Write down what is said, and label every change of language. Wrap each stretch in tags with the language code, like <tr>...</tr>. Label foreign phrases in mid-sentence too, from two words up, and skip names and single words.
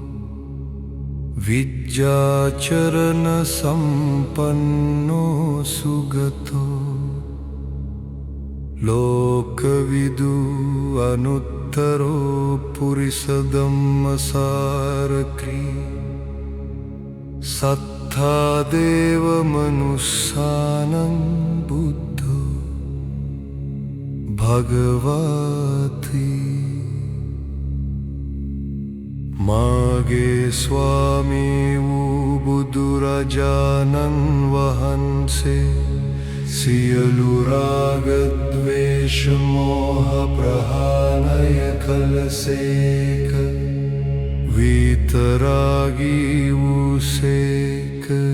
<pi>විජ්ජාචරණ සම්පන්නෝ සුගතෝ ලෝකවිදු අනුත්තරෝ පුරිස ධම්මසාරකී සත්තා දේව මනුස්සානං බුද්ධෝ</pi> <si>භගවති මාගේ ස්වාමී වූ බුදුරජාණන් වහන්සේ සියලු රාග ද්වේෂ මෝහ ප්‍රහාණය කළසේක විතරාගී වූසේක</si>